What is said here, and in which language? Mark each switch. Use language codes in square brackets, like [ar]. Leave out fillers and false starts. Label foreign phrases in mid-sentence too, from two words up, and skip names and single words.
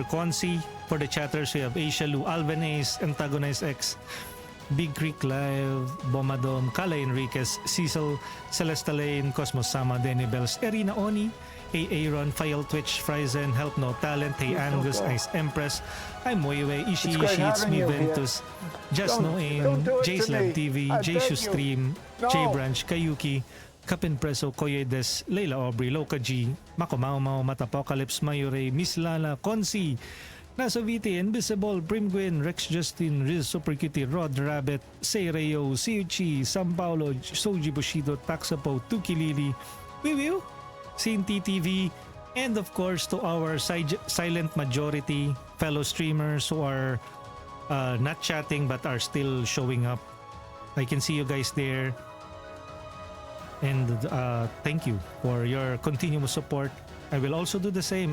[en] Consi. For the chatters, we have Aishalu, Alvin Ace, Antagonize X, Big Creek Live, Bomadom, Kala Enriquez, Cecil, Celesta Lane, Cosmos Sama, Denibels, Erina Oni, Aaron, File Twitch, Frizen, Help No Talent, Hey Angus, Ice Empress, I'm Moiwe, Ishi, It's me, Ventus, Just No Aim, J's Lab TV, Jayshu Stream, J Branch, Kayuki, Kapin Preso, Koyedes, Leila Aubrey, Loka G, Mako Mau Mau, Matapocalypse, Mayure, Miss Lala, Konsi, Nasoviti, Invisible, Primgwin, Rex Justin, Riz Super Cutie, Rod Rabbit, Seireo, Siuchi, San Paulo, Soji Bushido, Taxapo, Tukilili, Wiwiu, Sin TTV, and of course to our silent majority fellow streamers who are not chatting but are still showing up. I can see you guys there, and thank you for your continuous support. I will also do the same.